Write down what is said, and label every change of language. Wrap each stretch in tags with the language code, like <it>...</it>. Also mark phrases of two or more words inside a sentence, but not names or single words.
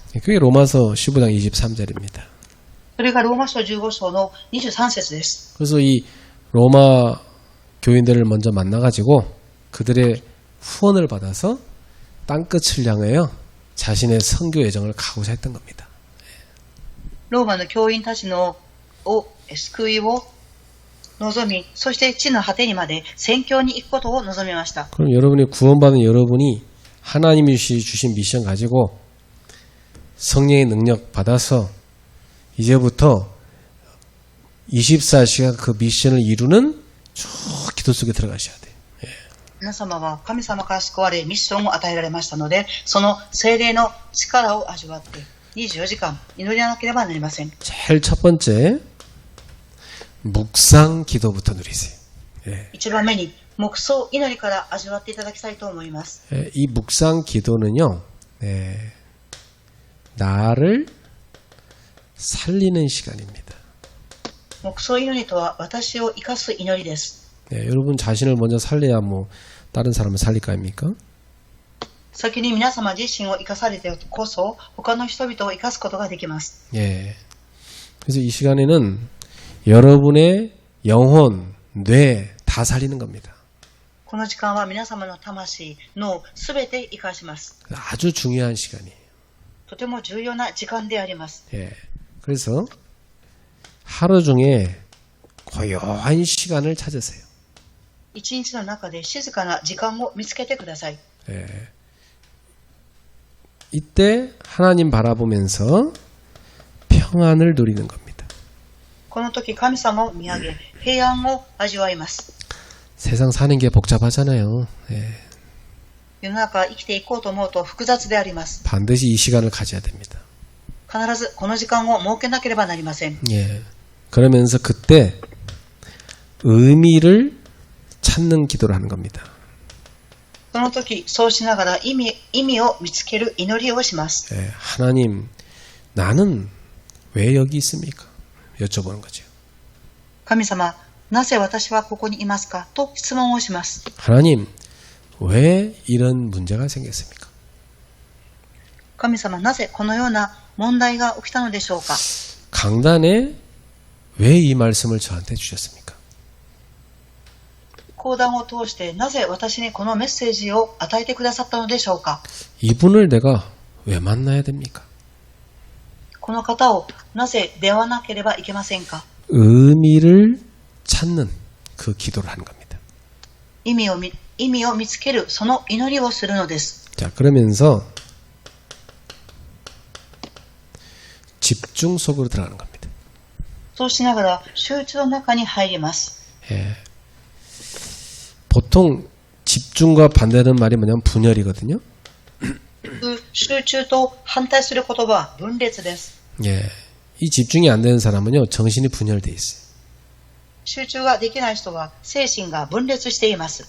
<ko>그게 로마서 15장 23절입니다.</ko> <ja>それがローマ書15章の23節です。</ja> <ko>그래서 이 로마 교인들을 먼저 만나가지고 그들의 후원을 받아서 땅끝을 향하여 자신의 선교 예정을 가고자 했던 겁니다.</ko> <ja>ローマの教員たちの救いを望み、そして地の果てにまで宣教に行くことを望みました。</ja> <ko>그럼 여러분이 구원받은 여러분이 하나님이 주신 미션 가지고 성령의 능력 받아서 이제부터 24시간 그 미션을 이루는 쭉 기도 속에 들어가셔야 돼요.</ko> <ja>皆様は神様から救われ、ミッションを与えられましたので、その聖霊の力を味わって、24時間祈りなければなりません。</ja> <ko>제일 첫 번째 묵상 기도부터 누리세요.</ko> <ja>一番目に黙想祈りから味わっていただきたいと思います。</ja> <ko>이 묵상 기도는요, 나를 살리는 시간입니다.</ko> <ja>黙想祈りとは私を生かす祈りです。</ja> <ko>여러분 자신을 먼저 살려야 뭐 다른 사람을 살릴 거 아닙니까?</ko> <ja>先に皆様自身を生かされてこそ他の人々を生かすことができます。</ja> <ko>그래서 이 시간에는 여러분의 영혼, 뇌 다 살리는 겁니다.</ko> <ja>この時間は皆様の魂、脳すべて生かします。</ja> <ko>아주 중요한 시간이에요.</ko> <ja>とても重要な時間であります。</ja> <ko>그래서 하루 중에 고요한 시간을 찾으세요.</ko> <ja>一日の中で静かな時間を見つけてください。</ja> <ko>이때 하나님 바라보면서 평안을 누리는 겁니다.</ko> <ja>この時神様を見上げ、平安を味わいます。</ja> <ko>세상 사는 게 복잡하잖아요.</ko> <ja>世の中生きていこうと思うと複雑であります。</ja> <ko>반드시 이 시간을 가져야 됩니다.</ko> <ja>必ずこの時間を設けなければなりません。</ja> <ko>그러면서 그때 의미를 찾는 기도를 하는 겁니다.</ko> <ja>その時、そうしながら意味を見つける祈りをします。</ja> <ko>하나님, 나는 왜 여기 있습니까? 여쭤보는 거죠.</ko> <ja>神様、なぜ私はここにいますかと質問をします。</ja> <ko>하나님, 왜 이런 문제가 생겼습니까?</ko> <ja>神様、なぜこのような問題が起きたのでしょうか。</ja> <ko>강단에 왜 이 말씀을 저한테 주셨습니까?</ko> <ja>講談を通してなぜ私にこのメッセージを与えてくださったのでしょうか。</ja> <ko>이분을 내가 왜 만나야 됩니까?</ko> <ja>この方をなぜ出会わなければいけませんか。</ja> <ko>의미를 찾는 그 기도를 하는 겁니다.</ko> <ja>意味を見つけるその祈りをするのです。</ja> <ko>자, 그러면서 집중 속으로 들어가는 겁니다.</ko> <ja>そうしながら集中の中に入ります。</ja> <ko>보통 집중과 반대되는 말이 뭐냐면 분열이거든요.</ko> <ja>集中と反対する言葉は分裂です。</ja> <ko>이 집중이 안 되는 사람은요, 정신이 분열돼 있어요.</ko> <ja>集中ができない人は精神が分裂しています。</ja>